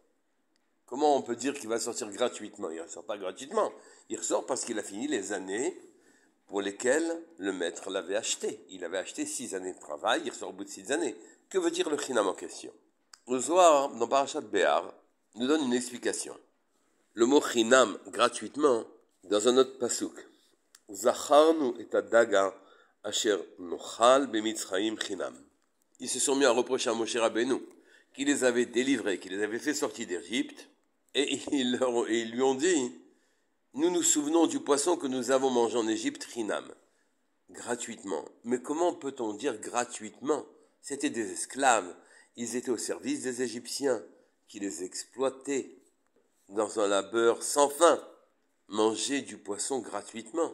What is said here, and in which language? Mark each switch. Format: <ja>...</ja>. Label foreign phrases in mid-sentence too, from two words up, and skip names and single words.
<fr>Comment on peut dire qu'il va sortir gratuitement? Il ne ressort pas gratuitement, il ressort parce qu'il a fini les années pour lesquelles le maître l'avait acheté. Il avait acheté 6 années de travail, il ressort au bout de 6 années. Que veut dire le Chinam en question? Le Zohar, dans Parashat Béar, nous donne une explication. Le mot Chinam, gratuitement, dans un autre pasuk.</fr> <he>זכרנו את הדגה אשר נאכל במצרים חנם.</he> <fr>Ils se sont mis à reprocher à Moshe Rabbeinu qui les avait délivrés, qui les avait fait sortir d'Égypte, et ils lui ont dit, nous nous souvenons du poisson que nous avons mangé en Égypte, Chinam, gratuitement. Mais comment peut-on dire gratuitement? C'était des esclaves, ils étaient au service des Égyptiens, qui les exploitaient dans un labeur sans fin, manger du poisson gratuitement.</fr>